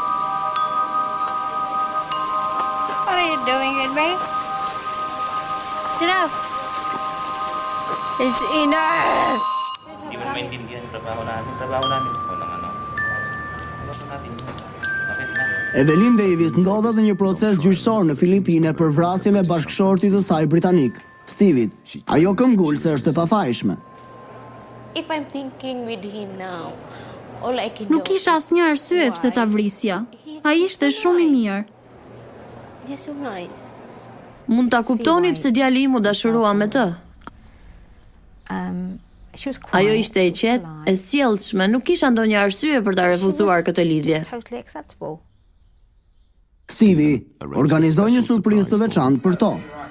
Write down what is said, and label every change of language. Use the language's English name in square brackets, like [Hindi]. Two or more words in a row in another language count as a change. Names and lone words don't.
[English] What are you doing, good babe? Enough. It's enough. [Filipino] Hindi mo maintindihan yung trabaho namin. Trabaho namin. Walang ano. [Albanian] Evelyn Davis ndodhet në një proces gjyqësor në Filipine për vrasjen e bashkëshortit të saj britanik, Stevit. Ajo këmbgulse është e pafajshme. [English] If I'm thinking with him now, all I can [Albanian] Nuk kisha asnjë arsye pse ta vrisja. Ai ishte shumë i mirë. [English] He's so nice. [Albanian] Mund ta kuptoni pse djali im u dashurua me të. Ajo ishte e qetë, e sjellshme, nuk kisha ndonjë arsye për ta refuzuar këtë lidhje. Stevie organizoi një surprizë të veçantë për to.